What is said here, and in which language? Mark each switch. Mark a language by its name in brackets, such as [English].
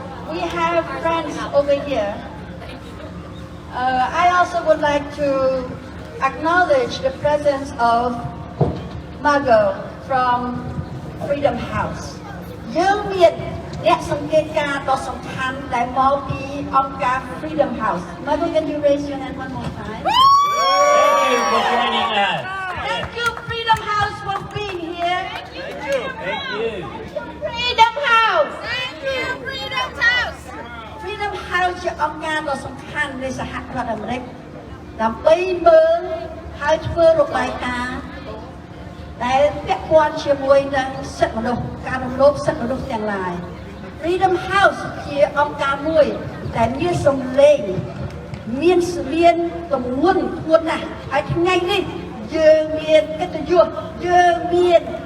[English] We have friends over here. I also would like to acknowledge the presence of Margot from Freedom House. [Khmer] យើងមានអ្នកសង្កេតការណ៍ដ៏សំខាន់ដែលមកពីអង្គការ Freedom House. [English] Margot, can you raise your hand one more time? Thank you for joining us. Thank you Freedom House for being here. Thank you. Freedom House [Khmer] Freedom House ជាអង្គការដ៏សំខាន់នៃសហរដ្ឋអាមេរិកដើម្បីមើលហើយធ្វើរបាយការណ៍ដែលពាក់ព័ន្ធជាមួយនឹងសិទ្ធិមនុស្សការរំលោភសិទ្ធិមនុស្សទាំងឡាយ Freedom House ជាអង្គការមួយដែលមានសម្លេងមានទម្ងន់ធ្ងន់ណាស់ហើយថ្ងៃនេះយើងមានកិត្តិយសយើងមាន